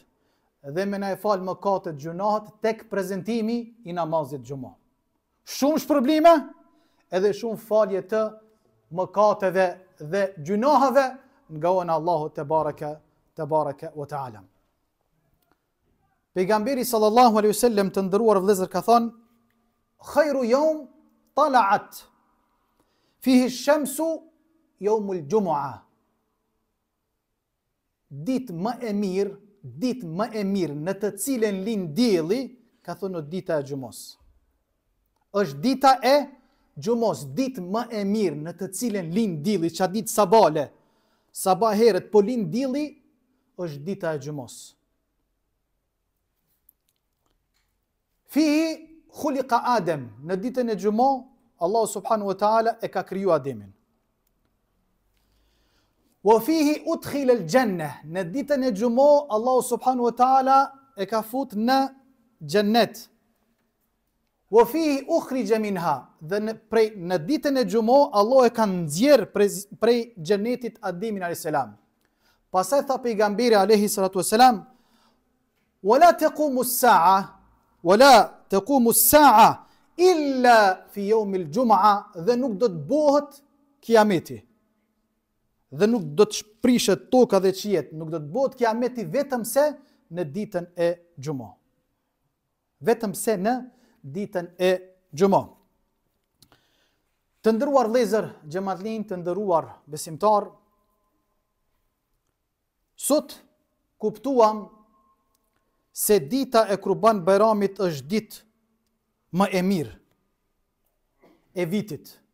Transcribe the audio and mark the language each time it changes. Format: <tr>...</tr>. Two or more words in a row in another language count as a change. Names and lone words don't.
<sq>Dhe me na fal mëkatet, gjunahet tek prezantimi i namazit Xumah. Shumë shpërblime edhe shumë falje të mëkateve dhe gjunaheve nga ana Allahu</sq> <ar>تبارك وتعالى.</ar> <sq>Pejgamberi</sq> <ar>صلى الله عليه وسلم</ar> <sq>të nderuar vëllezër ka thënë:</sq> <ar>"خير يوم طلعت فيه الشمس يوم الجمعة."</ar> <sq>Ditë më e mirë në të cilën lind dielli, ka thënë dita e Xumos. Është dita e gjumos, ditë më e mirë në të cilën lind dielli, çka ditë sabale, sabah herët po lind dielli, është dita e gjumos.</sq> <ar>فيه خلق آدم,</ar> <sq>në ditën e gjumo, Allah</sq> <ar>سبحانه وتعالى</ar> <sq>e ka kriju Ademin.</sq> <ar>وفيه أدخل الجنة,</ar> <sq>në ditën e gjumo, Allah</sq> <ar>سبحانه وتعالى</ar> <sq>e ka fut në xhennet.</sq> <ar>وفيه أخرج منها,</ar> <sq>dhe në ditën e gjumo, Allah e ka nxjerr prej xhennetit Ademin</sq> <ar>عليه السلام.</ar> <sq>Pastaj tha pejgamberi</sq> <ar>عليه الصلاة والسلام, ولا تقوم الساعة إلا في يوم الجمعة,</ar> <sq>dhe nuk do të bëhet kiameti. Dhe nuk do të shprishet toka dhe qiet, nuk do të bëhet kiameti vetëm se në ditën e gjumo. Vetëm se në ditën e gjumo. Të ndëruar vëllezër, xhamatllin, të ndëruar besimtar, sot kuptuam se dita e Kurban Bayramit është ditë më e mirë e vitit.</sq>